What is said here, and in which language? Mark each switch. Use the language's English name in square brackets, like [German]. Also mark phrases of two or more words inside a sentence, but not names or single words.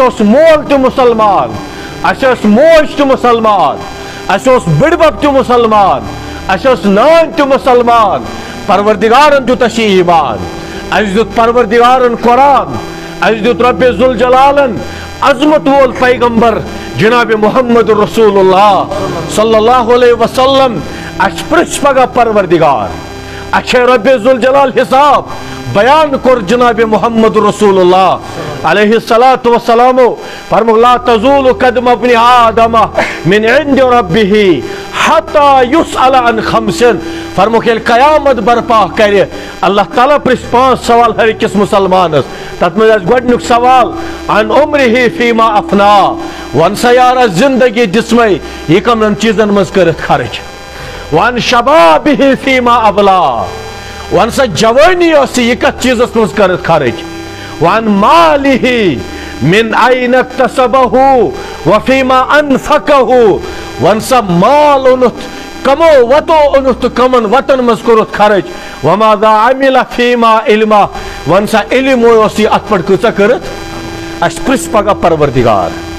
[Kashmiri] اوس مول تہِ مُسلمان اَسہِ ٲس موج تہِ مُسلمان اَسہِ اوس بٕڈبب تہِ مُسلمان اَسہِ ٲس نانۍ تہِ مُسلمان پروردگارن دیُت اَسہِ یہِ ایٖمان اَسہِ دیُت پروردگارن قرآن اَسہِ دیُت رۄبِ ذوالجلالن عظمت وول پیغمبر جناب [Arabic] محمد رسول اللہ صلی اللہ علیہ وسلم [Kashmiri] اَسہِ پرٛژھ پگاہ پروردگار اچھے رب ذوالجلال حساب بیان کور جناب محمد رسول اللہ [Arabic] علیہ الصلاۃ والسلام [Kashmiri] فرمو [Arabic] لا تزول قدم ابن آدم من عند ربه حتى يسأل عن خمس [Kashmiri] فرمو کہ قیامت برپا کرے اللہ تعالیٰ پرس 5 سوال ہر کس مسلمانس تت مز گۄڈنیُک سوال [Arabic] عن عمره فيما افنا [Kashmiri] ون سا یار زندگی دسمے یہ کمن چیزن مز کرت خرچ [Arabic] وان شبابه فيما ابلا [Kashmiri] وان سا جوانی اس یہ کت چیزس مز کرت خرچ [Arabic] وان ماله من اين اكتسبه وفيما انفقه [Kashmiri] وان سا مال انت کمو وطو انت کمن وطن مز کرت خرچ [Arabic] وماذا عمل فيما علما [Kashmiri] وان سا علم اس ات پٹ کچا کرت اس پرس پگا پروردگار